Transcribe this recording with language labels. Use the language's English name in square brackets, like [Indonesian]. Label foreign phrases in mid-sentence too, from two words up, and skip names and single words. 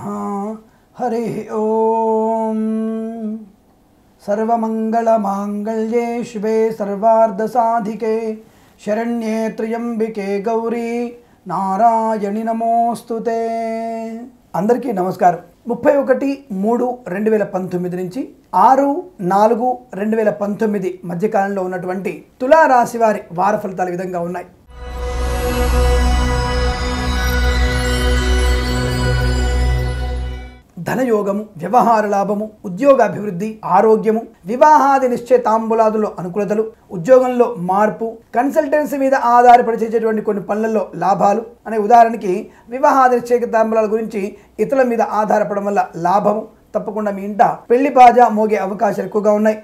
[Sanskrit] हरि ओम। सर्वमंगलमांगल्ये शिवे सर्वार्धसाधिके शरण्ये त्र्यंबिके गौरी नारायणि नमोस्तुते। [Telugu] అందరికీ నమస్కారం। 31/3/2019 నుంచి 6/4/2019 మధ్యకాలంలో ఉన్నటువంటి తులా రాశి వారి వార ఫలితాల విధంగా ఉన్నాయి। ధనయోగము, వ్యవహార లాభము, ఉద్యోగాభివృద్ధి, ఆరోగ్యము, వివాహాది నిశ్చయితాంబులాదులో అనుకూలతలు, ఉద్యోగంలో మార్పు, కన్సల్టెన్సీ మీద ఆధారపడి చేసేటువంటి కొన్ని పనులలో లాభాలు అనే ఉదాహరణకి వివాహాది నిశ్చయితాంబులాల గురించి ఇతరుల మీద ఆధారపడడం వల్ల లాభము తప్పకుండా మీ ఇంట పెళ్లి బాజా మోగే అవకాశాలు ఎక్కువగా ఉన్నాయి।